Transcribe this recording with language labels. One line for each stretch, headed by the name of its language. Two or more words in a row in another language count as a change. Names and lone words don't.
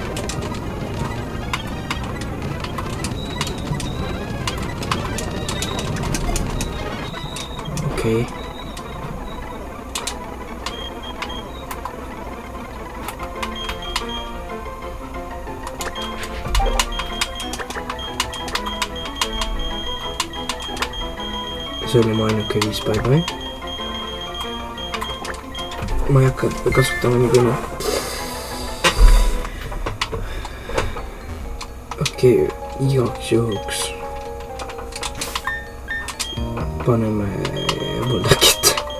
Estonian: Okei. See oli mu ainuke 5
English: by the way.
Estonian: Ma ei hakka kasutama nii küll. Okei, igaks juhuks paneme Buldakit.